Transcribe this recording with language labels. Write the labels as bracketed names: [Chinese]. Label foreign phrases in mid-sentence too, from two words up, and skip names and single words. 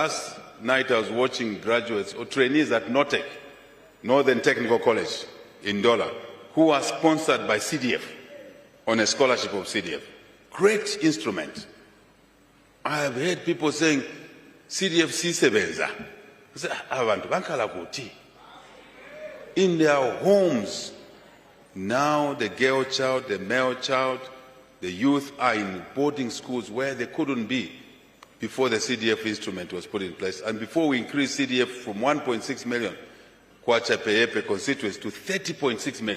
[English] Last night I was watching graduates or trainees at NOTEC, Northern Technical College in Dola, who are sponsored by CDF on a scholarship of CDF. Great instrument. I have heard people saying, CDF sisebenza. [Bemba] Abantu bankala kuti. [English] In their homes, now the girl child, the male child, the youth are in boarding schools where they couldn't be before the CDF instrument was put in place. And before we increased CDF from 1.6 million Kwacha constituencies to 30.6 million.